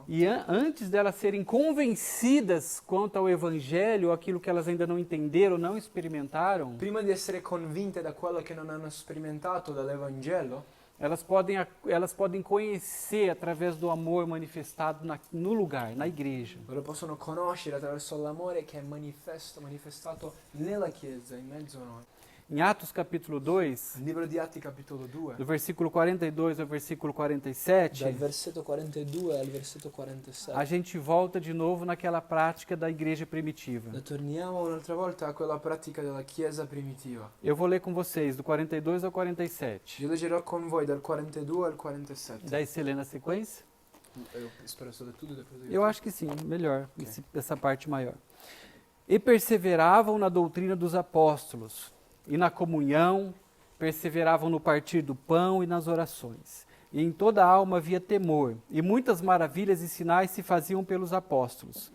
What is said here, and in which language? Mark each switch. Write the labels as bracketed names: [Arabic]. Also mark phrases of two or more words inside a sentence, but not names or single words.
[Portuguese] e antes delas serem convencidas quanto ao evangelho, aquilo que elas ainda não entenderam, não experimentaram, [Italian] Prima di essere convinte da quello che non hanno sperimentato dall'Evangelo, [Portuguese] elas podem conhecer através do amor manifestado no lugar, na igreja. [Italian] lo possono conoscere attraverso l'amore che è manifestato nella Chiesa, in mezzo a noi. [Portuguese] Em Atos capítulo 2, [Italian] Il libro di Atti capitolo 2, [Portuguese] do versículo 42 ao versículo 47, [Italian] dal versetto 42 al versetto [Portuguese] a 47. gente volta de novo naquela prática da igreja primitiva. [Italian] Torniamo un'altra volta a quella pratica della Chiesa primitiva. [Portuguese] Eu vou ler com vocês do 42 ao 47. [Italian] Io leggerò con voi dal 42 al 47. [Portuguese] Daí você lê na sequência? Eu [Italian] spero sia [Portuguese] tudo depois Eu acho que sim, melhor, Ok. essa parte maior. E perseveravam na doutrina dos apóstolos, e na comunhão, perseveravam no partir do pão e nas orações. E em toda a alma havia temor, e muitas maravilhas e sinais se faziam pelos apóstolos.